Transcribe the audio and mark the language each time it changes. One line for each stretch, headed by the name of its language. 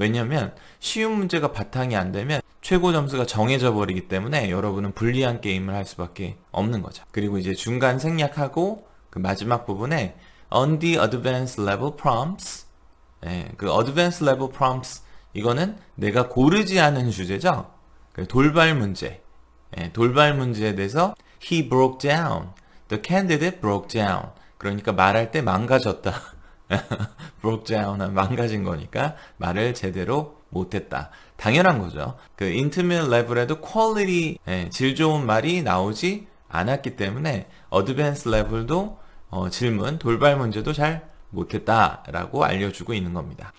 Korean: 왜냐면 쉬운 문제가 바탕이 안 되면 최고 점수가 정해져 버리기 때문에 여러분은 불리한 게임을 할 수밖에 없는 거죠. 그리고 이제 중간 생략하고 그 마지막 부분에
English: on the advanced level prompts,
Korean: 그 advanced level prompts 이거는 내가 고르지 않은 주제죠. 돌발 문제, 돌발 문제에 대해서
English: he broke down, the candidate broke down.
Korean: 그러니까 말할 때 망가졌다. broke down, 망가진 거니까 말을 제대로 못했다. 당연한 거죠. 그 intermediate level에도 quality, 질 좋은 말이 나오지 않았기 때문에 advanced level도 질문, 돌발 문제도 잘 못했다라고 알려주고 있는 겁니다.